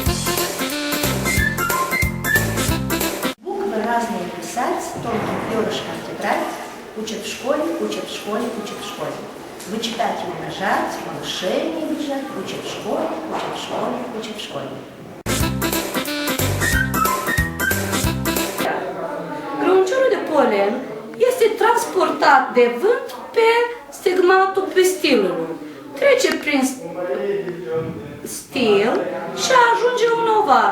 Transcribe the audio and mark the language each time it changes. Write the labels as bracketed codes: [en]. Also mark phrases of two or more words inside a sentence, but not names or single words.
[ru] Буквы разные писать, тонким перышком тетрадь, учат в школе, учат в школе, учат в школе. Вычитать и умножать, малышей не бежать, учат в школе, учат в школе, учат в школе. [ro] Grăuncerul de polen este transportat de vânt pe stigmatul pistilului. Trece prin stil și ajunge în ovar.